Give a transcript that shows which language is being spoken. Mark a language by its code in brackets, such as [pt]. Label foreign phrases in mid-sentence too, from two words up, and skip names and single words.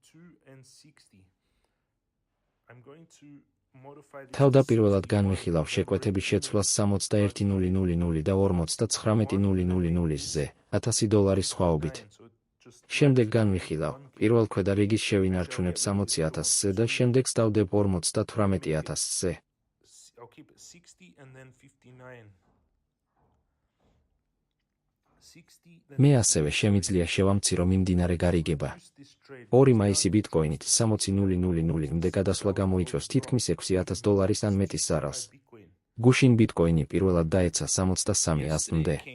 [ka] თავდაპირველად განვიხილავ შეკვეთების შეცვლას 61,000 და 59,000-ზე, $1,000 სხვაობით. შემდეგ განვიხილავ, პირველ ქვედა რიგის შევინარჩუნებ 60,000-ზე და შემდეგ სტავდებ 58,000-ზე. [en] I'll keep it 60 and then 59. [ka] მე ასევე შემიძლია შევამცირო მიმდინარე გარიგება. 2 მაისი ბიტკოინით 60.000-მდე გადასვლა გამოიწვევს თითქმის $6,000 ან მეტის ზარალს. გუშინ ბიტკოინი პირველად დაეცა 63,000-მდე.